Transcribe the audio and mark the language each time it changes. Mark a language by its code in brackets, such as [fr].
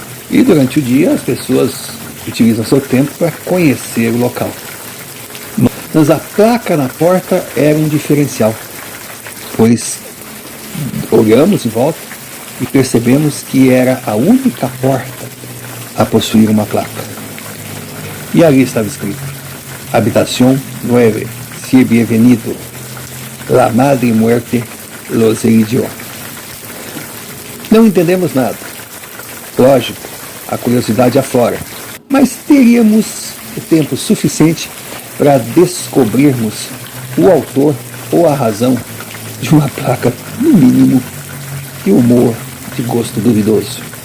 [pt] E durante o dia as pessoas utilizam seu tempo para conhecer o local. Mas a placa na porta era um diferencial, pois olhamos em volta e percebemos que era a única porta a possuir uma placa. E ali estava escrito: [es] Habitación 9, si bienvenido, la madre muerte los eligió. [pt] Não entendemos nada. Lógico, a curiosidade aflora, mas teríamos o tempo suficiente para descobrirmos o autor ou a razão de uma placa, no mínimo, de humor de gosto duvidoso.